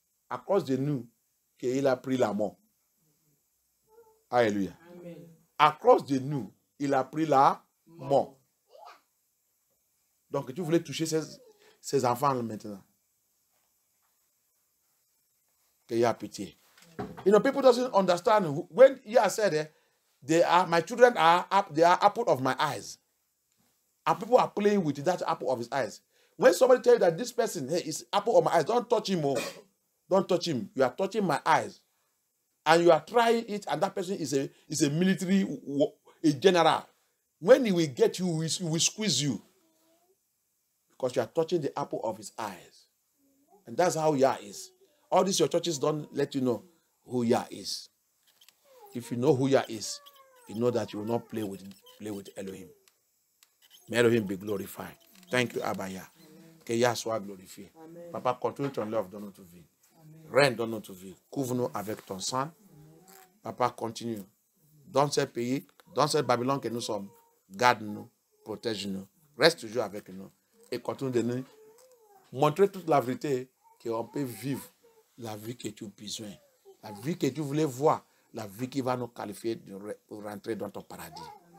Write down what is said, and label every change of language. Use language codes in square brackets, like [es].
[fr] À cause de nous, qu'il a pris la mort. Alléluia. Amen. À cause de nous, il a pris la mort. Donc tu voulais toucher ses enfants maintenant. Qu'il a pitié. [en] You know, people doesn't understand when Yah said my children they are apple of my eyes. And people are playing with that apple of his eyes. When somebody tells you that this person is apple of my eyes, don't touch him. Don't touch him. You are touching my eyes. And you are trying it, and that person is a military, a general. When he will get you, he will squeeze you. Because you are touching the apple of his eyes. And that's how Yah is. All these your churches don't let you know who Yah is. If you know who Yah is, you know that you will not play with Elohim. May Elohim be glorified. Thank you, Abba Yah. [fr] Que Yah soit glorifié. Amen. Papa, continue ton love dans notre vie. Règne dans notre vie. Couvre-nous avec ton sang. Papa, continue. Dans ce pays, dans cette Babylone que nous sommes, garde-nous, protège-nous, reste toujours avec nous et continue de nous montrer toute la vérité qu'on peut vivre la vie que tu as besoin, la vie que tu voulais voir, la vie qui va nous qualifier pour rentrer dans ton paradis.